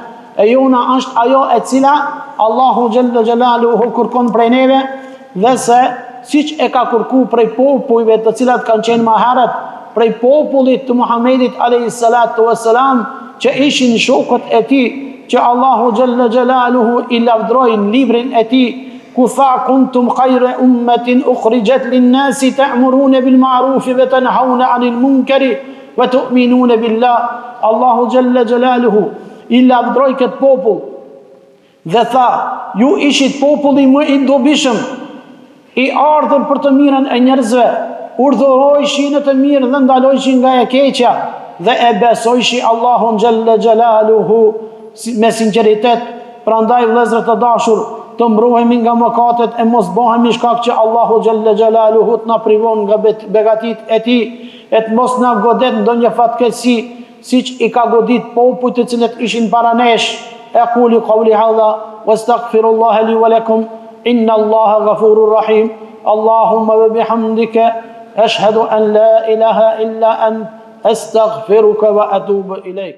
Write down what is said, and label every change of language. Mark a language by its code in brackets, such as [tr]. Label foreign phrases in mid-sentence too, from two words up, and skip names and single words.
[sq] E jona është ajo e cila Allahu [ar] جل جلاله [sq] kërkon prej neve dhe se siç e ka kërku prej popujve të cilat kanë qenë më herët, prej popullit të Muhamedit [ar] عليه الصلاة والسلام, [sq] që ishin shokët e tij, që Allahu [ar] جل جلاله [sq] i lavdrojnë librin e tij, ku tha [ar] كنتم خير أمة أخرجت للناس تأمرون بالمعروف وتنهون عن المنكر وتؤمنون بالله. [sq] Allahu [ar] جل جلاله [sq] i lavdroi këtë popull dhe tha, ju ishit populli më i dobishëm, i ardhur për të mirën e njerëzve, urdhërojshin në të mirë dhe ndalojshin nga e keqja dhe e besojshi Allahun [ar] جل جلاله [sq] me sinqeritet. Prandaj vëllezër të dashur, të mbrohemi nga mëkatet e mos bëhemi shkak që Allahu [ar] جل جلاله [sq] të na privon nga begatit e tij, e të mos na godet ndonjë fatkeqësi, siç i ka godit popujt të cilët ishin para nesh. [ar] أقول قولي هذا وأستغفر الله لي ولكم إن الله غفور رحيم. اللهم وبحمدك أشهد أن لا إله إلا أنت أستغفرك وأتوب إليك.